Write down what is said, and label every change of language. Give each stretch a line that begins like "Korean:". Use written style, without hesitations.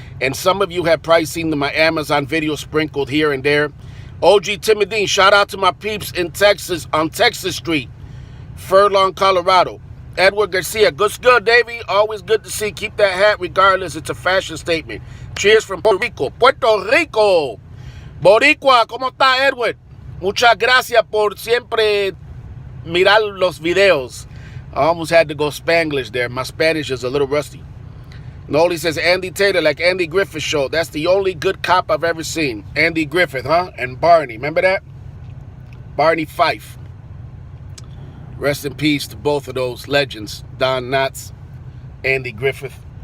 English: And some of you have probably seen my Amazon video sprinkled here and there. OG Timothy, shout out to my peeps in Texas, on Texas Street, Furlong, Colorado. Edward Garcia, good, Davey. Always good to see. Keep that hat regardless. It's a fashion statement. Cheers from Puerto Rico. Puerto Rico.
Spanish: Boricua, ¿cómo está, Edward? Muchas gracias por siempre mirar los videos.
English: I almost had to go Spanglish there. My Spanish is a little rusty. Noli says, Andy Taylor, like Andy Griffith show. That's the only good cop I've ever seen. Andy Griffith, huh? And Barney. Remember that? Barney Fife. Rest in peace to both of those legends. Don Knotts, Andy Griffith.